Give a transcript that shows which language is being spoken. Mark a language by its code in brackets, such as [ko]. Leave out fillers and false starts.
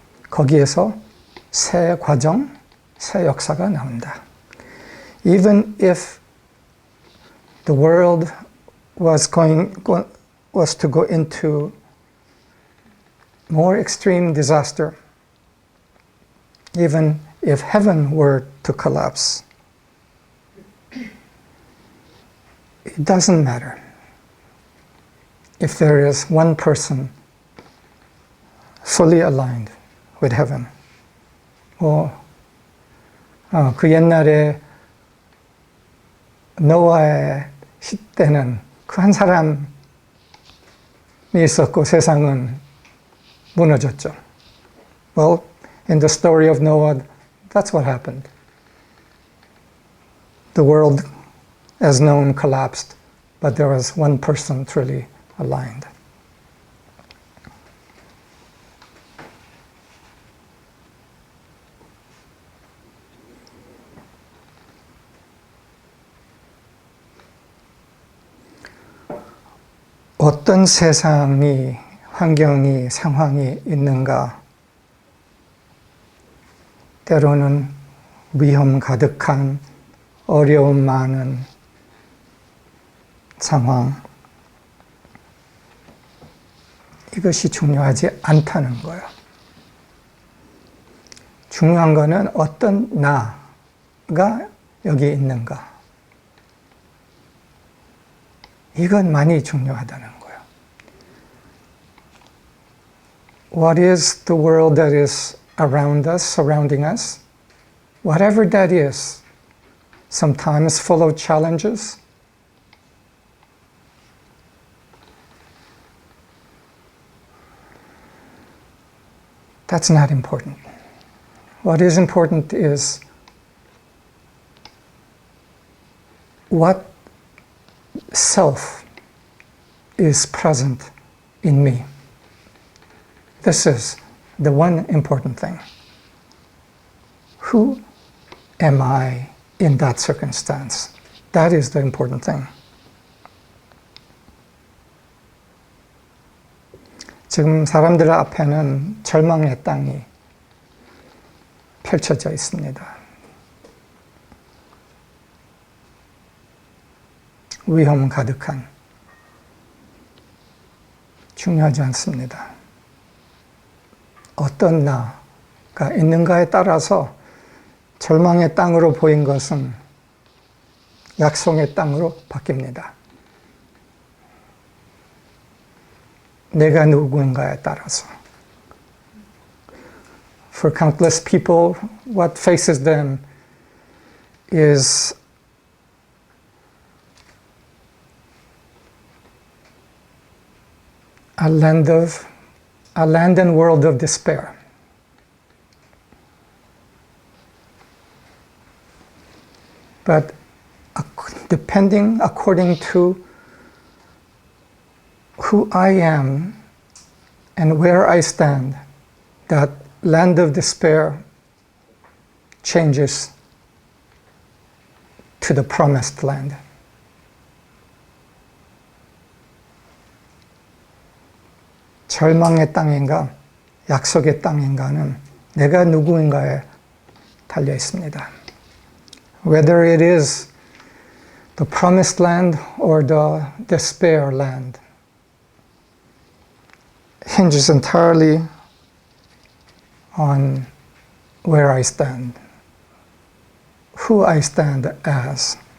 [ko] 거기에서 새 과정, 새 역사가 나온다. [en] Even if the world was to go into more extreme disaster, even if heaven were to collapse, it doesn't matter if there is one person fully aligned with heaven. [ko] 그 옛날에 노아의 시대는 그 한 사람이 있었고 세상은 무너졌죠. [en] Well, in the story of Noah, that's what happened. The world as known collapsed, but there was one person truly aligned. [ko] 어떤 세상이, 환경이, 상황이 있는가? 때로는 위험 가득한, 어려움 많은 상황. 이것이 중요하지 않다는 거예요. 중요한 거는 어떤 나가 여기 있는가. 이건 많이 중요하다는 거예요. [en] What is the world that is around us, surrounding us? Whatever that is, sometimes full of challenges, that's not important. What is important is what self is present in me. This is the one important thing. Who am I in that circumstance? That is the important thing. [ko] 지금 사람들 앞에는 절망의 땅이 펼쳐져 있습니다. 위험 가득한, 중요하지 않습니다. 어떤 나가 있는가에 따라서 절망의 땅으로 보인 것은 약속의 땅으로 바뀝니다. 내가 누구인가에 따라서. [en] For countless people, what faces them is a land and world of despair. But depending according to who I am and where I stand, that land of despair changes to the promised land. [ko] 절망의 땅인가, 약속의 땅인가는 내가 누구인가에 달려 있습니다. [en] Whether it is the promised land or the despair land hinges entirely on where I stand, who I stand as.